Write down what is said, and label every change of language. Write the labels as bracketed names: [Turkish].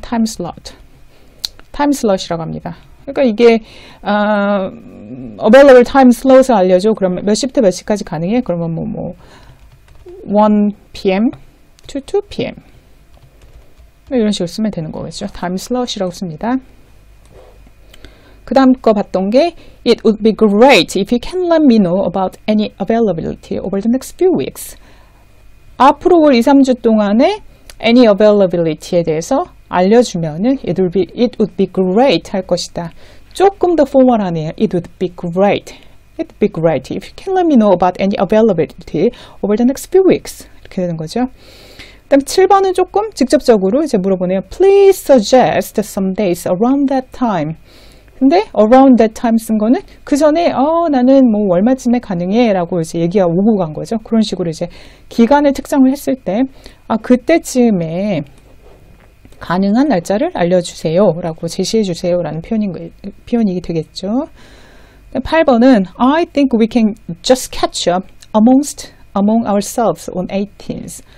[Korean] time slot이라고 합니다. 그러니까 이게 available time slot을 알려줘. 그러면 몇 시부터 몇 시까지 가능해? [English] 그러면 1 p.m. to 2 p.m. [Korean] 이런 식으로 쓰면 되는 거겠죠. 다음 slash라고 씁니다. 그 다음 거 봤던 게 [English] It would be great if you can let me know about any availability over the next few weeks. [Korean] 앞으로 올 2, 3주 동안에 any availability에 대해서 알려주면은 it would be great 할 것이다. 조금 더 포멀하네요. [English] It would be great. It would be great if you can let me know about any availability over the next few weeks. [Korean] 이렇게 되는 거죠. 그다음 7번은 조금 직접적으로 이제 물어보네요. [English] Please suggest some days around that time. [Korean] 근데 around that time 쓴 거는 그 전에 나는 뭐 얼마쯤에 가능해 라고 이제 얘기가 오고 간 거죠. 그런 식으로 이제 기간을 특정을 했을 때 그때쯤에 가능한 날짜를 알려주세요 라고 제시해 주세요 라는 표현이 되겠죠. 8번은 [English] I think we can just catch up among ourselves on 18th.